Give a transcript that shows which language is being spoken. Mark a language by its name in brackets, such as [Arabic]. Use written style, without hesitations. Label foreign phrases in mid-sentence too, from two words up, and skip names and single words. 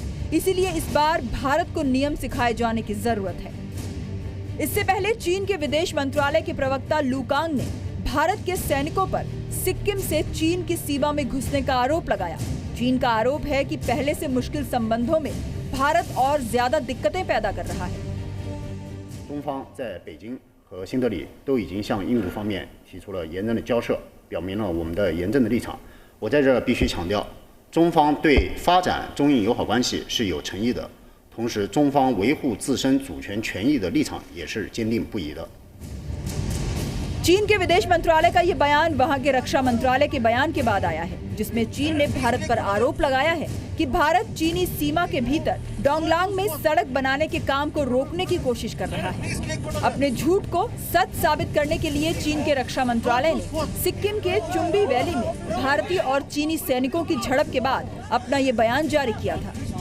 [Hindi] इसीलिए इस बार भारत को नियम सिखाए जाने की जरूरत है। इससे पहले चीन के विदेश मंत्रालय के प्रवक्ता लू कांग ने भारत के सैनिकों पर सिक्किम से चीन की सीमा में घुसने का आरोप लगाया। चीन का आरोप है कि पहले से मुश्किल संबंधों में भारत और ज्यादा दिक्कतें पैदा कर रहा है। [Chinese] 中方在北京和新德里都已经向印度方面提出了严正的交涉，表明了我们的严正的立场。我在这必须强调，中方对发展中印友好关系是有诚意的，同时中方维护自身主权权益的立场也是坚定不移的。 [Hindi] चीन के विदेश मंत्रालय का ये बयान वहां के रक्षा मंत्रालय के बयान के बाद आया है, जिसमें चीन ने भारत पर आरोप लगाया है कि भारत चीनी सीमा के भीतर डोंगलांग में सड़क बनाने के काम को रोकने की कोशिश कर रहा है। अपने झूठ को सच साबित करने के लिए चीन के रक्षा मंत्रालय ने सिक्किम के चुम्बी वैली में भारतीय और चीनी सैनिकों की झड़प के बाद अपना ये बयान जारी किया था।